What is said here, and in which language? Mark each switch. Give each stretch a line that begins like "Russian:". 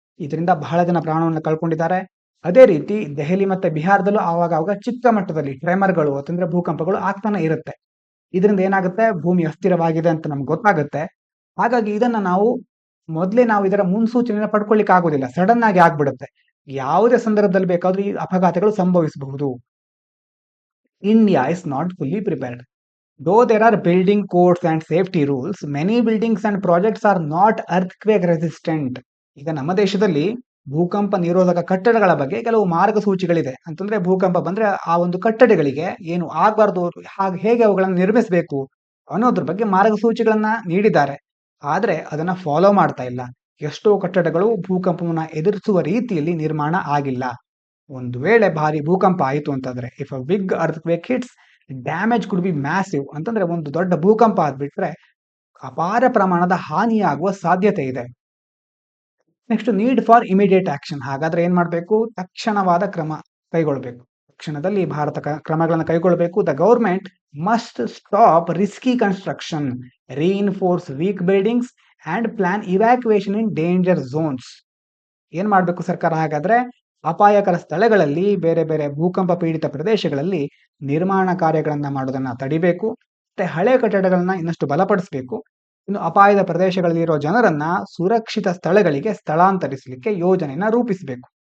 Kannada: ಇದರಿಂದ ಬಹಳ ಜನ ಪ್ರಾಣವನ್ನು ಕಳ್ಕೊಂಡಿದ್ದಾರೆ. ಅದೇ ರೀತಿ ದೆಹಲಿ ಮತ್ತೆ ಬಿಹಾರದಲ್ಲೂ ಆವಾಗ ಚಿಕ್ಕ ಮಟ್ಟದಲ್ಲಿ ಟ್ರೆಮರ್ಗಳು ಅಂತಂದ್ರೆ ಭೂಕಂಪಗಳು ಆಗ್ತಾನೆ ಇರುತ್ತೆ. ಇದರಿಂದ ಏನಾಗುತ್ತೆ, ಭೂಮಿ ಅಸ್ಥಿರವಾಗಿದೆ ಅಂತ ನಮ್ಗೆ ಗೊತ್ತಾಗುತ್ತೆ. ಹಾಗಾಗಿ ಇದನ್ನ ನಾವು ಇದರ ಮುನ್ಸೂಚನೆಯನ್ನು ಪಡ್ಕೊಳ್ಳಿಕ್ಕೆ ಆಗೋದಿಲ್ಲ, ಸಡನ್ ಆಗಿ ಆಗ್ಬಿಡುತ್ತೆ. ಯಾವುದೇ ಸಂದರ್ಭದಲ್ಲಿ ಬೇಕಾದ್ರೂ ಈ ಅಪಘಾತಗಳು ಸಂಭವಿಸಬಹುದು.
English: India is not fully prepared. Though there are building codes and safety rules, many buildings and projects are not earthquake resistant.
Kannada: ಈಗ ನಮ್ಮ ದೇಶದಲ್ಲಿ ಭೂಕಂಪ ನಿರೋಧಕ ಕಟ್ಟಡಗಳ ಬಗ್ಗೆ ಕೆಲವು ಮಾರ್ಗಸೂಚಿಗಳಿದೆ. ಅಂತಂದ್ರೆ ಭೂಕಂಪ ಬಂದ್ರೆ ಆ ಒಂದು ಕಟ್ಟಡಗಳಿಗೆ ಏನು ಆಗಬಾರ್ದು, ಹೇಗೆ ಅವುಗಳನ್ನು ನಿರ್ಮಿಸಬೇಕು ಅನ್ನೋದ್ರ ಬಗ್ಗೆ ಮಾರ್ಗಸೂಚಿಗಳನ್ನ ನೀಡಿದ್ದಾರೆ. ಆದ್ರೆ ಅದನ್ನ ಫಾಲೋ ಮಾಡ್ತಾ ಇಲ್ಲ. ಎಷ್ಟೋ ಕಟ್ಟಡಗಳು ಭೂಕಂಪವನ್ನ ಎದುರಿಸುವ ರೀತಿಯಲ್ಲಿ ನಿರ್ಮಾಣ ಆಗಿಲ್ಲ. ಒಂದು ವೇಳೆ ಭಾರಿ ಭೂಕಂಪ ಆಯಿತು ಅಂತಂದ್ರೆ,
English: If a big earthquake hits, damage could be massive.
Kannada: ಅಂತಂದ್ರೆ ಒಂದು ದೊಡ್ಡ ಭೂಕಂಪ ಆದ್ಬಿಟ್ರೆ ಅಪಾರ ಪ್ರಮಾಣದ ಹಾನಿಯಾಗುವ ಸಾಧ್ಯತೆ ಇದೆ.
English: Next, need for immediate action.
Kannada: ಹಾಗಾದ್ರೆ ಏನ್ ಮಾಡಬೇಕು, ತಕ್ಷಣವಾದ ಕ್ರಮ ಕೈಗೊಳ್ಳಬೇಕು. ತಕ್ಷಣದಲ್ಲಿ ಭಾರತ ಕ್ರಮಗಳನ್ನು ಕೈಗೊಳ್ಳಬೇಕು.
English: The government must stop risky construction, reinforce weak buildings and plan evacuation in danger zones.
Kannada: ಏನ್ ಮಾಡಬೇಕು ಸರ್ಕಾರ ಹಾಗಾದ್ರೆ? ಅಪಾಯಕರ ಸ್ಥಳಗಳಲ್ಲಿ, ಬೇರೆ ಬೇರೆ ಭೂಕಂಪ ಪೀಡಿತ ಪ್ರದೇಶಗಳಲ್ಲಿ ನಿರ್ಮಾಣ ಕಾರ್ಯಗಳನ್ನ ಮಾಡೋದನ್ನ ತಡಿಬೇಕು. ಮತ್ತೆ ಹಳೆ ಕಟ್ಟಡಗಳನ್ನ ಇನ್ನಷ್ಟು ಬಲಪಡಿಸಬೇಕು. ಇನ್ನು ಅಪಾಯದ ಪ್ರದೇಶಗಳಲ್ಲಿರೋ ಜನರನ್ನ ಸುರಕ್ಷಿತ ಸ್ಥಳಗಳಿಗೆ ಸ್ಥಳಾಂತರಿಸಲಿಕ್ಕೆ ಯೋಜನೆಯನ್ನ ರೂಪಿಸಬೇಕು.